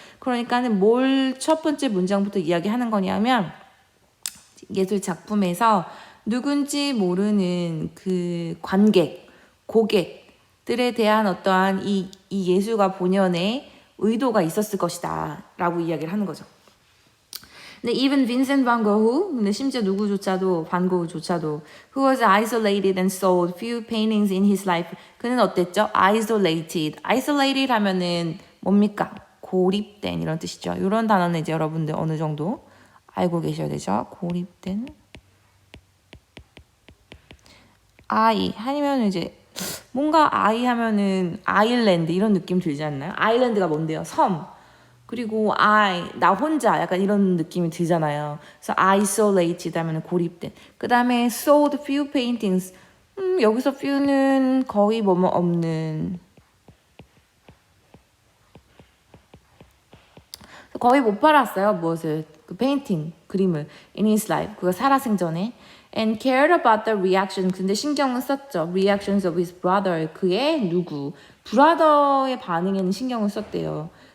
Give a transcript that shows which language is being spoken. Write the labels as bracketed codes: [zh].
[ko] 그러니까는 뭘 첫 번째 문장부터 이야기하는 거냐면 예술 작품에서 누군지 모르는 그 관객, 고객들에 대한 어떠한 이 예술가 본연의 의도가 있었을 것이다 라고 이야기를 하는 거죠. [en] 근데 even Vincent van Gogh, [ko] 근데 심지어 누구조차도 반 고흐조차도 [en] who was isolated and sold few paintings in his life. [ko] 그는 어땠죠? isolated 하면은 뭡니까? 고립된 이런 뜻이죠. 이런 단어는 이제 여러분들 어느 정도 알고 계셔야 되죠. 고립된 아니면 이제 뭔가 하면은 아일랜드 이런 느낌 들지 않나요? 아일랜드가 뭔데요? 섬. 그리고 나 혼자 약간 이런 느낌이 들잖아요. 그래서 isolated 하면 고립된. 그 다음에 [en] sold few paintings. [ko] 여기서 few는 거의 뭐뭐 없는. 거의 못 팔았어요. 무엇을? 그 페인팅, 그림을. [en] in his life. [ko] 그거 살아생전에. [en] and cared about the reaction. [ko] 근데 신경은 썼죠. [en] reactions of his brother. [ko] 그의 누구. 브라더의 반응에는 신경을 썼대요.